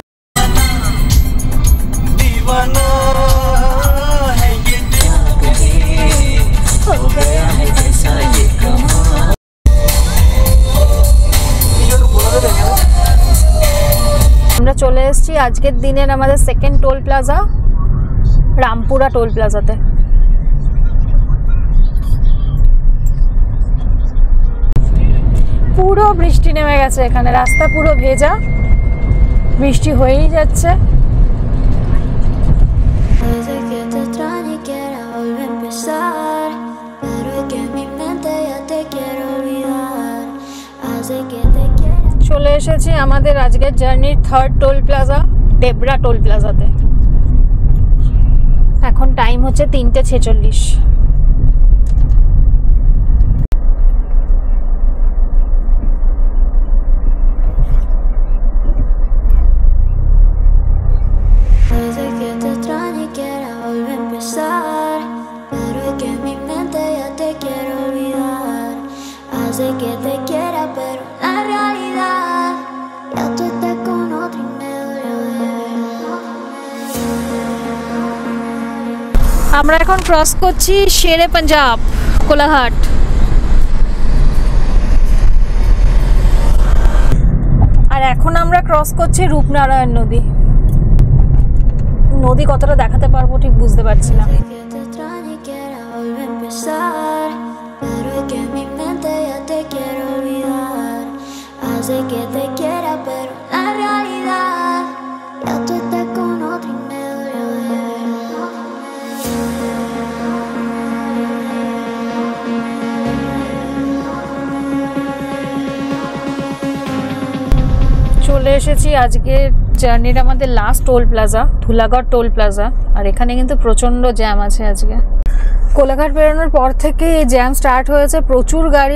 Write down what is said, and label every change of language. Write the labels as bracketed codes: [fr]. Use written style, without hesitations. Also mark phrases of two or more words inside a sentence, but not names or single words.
[bn] আমরা চলে এসেছি আজকের দিনের আমাদের [en] second toll plaza, [bn] রামপুরা টোল প্লাজাতে। পুরো বৃষ্টি নেমে গেছে এখানে, রাস্তা পুরো ভেজা। বৃষ্টি হয়েই যাচ্ছে। [es] Desde que te extraño y quiera volver a empezar, pero es que en mi mente ya te quiero olvidar. Hace que te quiera. [bn] চলে এসেছি আমাদের আজকের জার্নির [en] third toll plaza, [bn] ডেবরা টোল প্লাজাতে। এখন টাইম হচ্ছে 3:46। [es] Desde que te extraño y quiera volver a empezar, pero es que en mi mente ya te quiero olvidar. Hace que te quiera, pero la realidad ya tú estás con otro y me duele ver. [bn] আমরা এখন ক্রস করছি শেরে পাঞ্জাব, কোলাঘাট। আর এখন আমরা ক্রস করছি রূপনারায়ণ নদী। নদী কতটা দেখাতে পারবো ঠিক বুঝতে পারছি না। [es] Desde que te extraño y quiera volver a empezar, pero es que en mi mente ya te quiero olvidar. Hace que te quiera, pero la realidad ya tú estás con otro y me duele ver. [bn] চলে এসেছি আজকে জার্নির আমাদের [en] last toll plaza, [bn] ধুলাগড় টোল প্লাজা। আর এখানে কিন্তু প্রচণ্ড জ্যাম আছে আজকে। কোলাঘাট বেরোনোর পর থেকে এই [en] jam start [bn] হয়েছে, প্রচুর গাড়ি।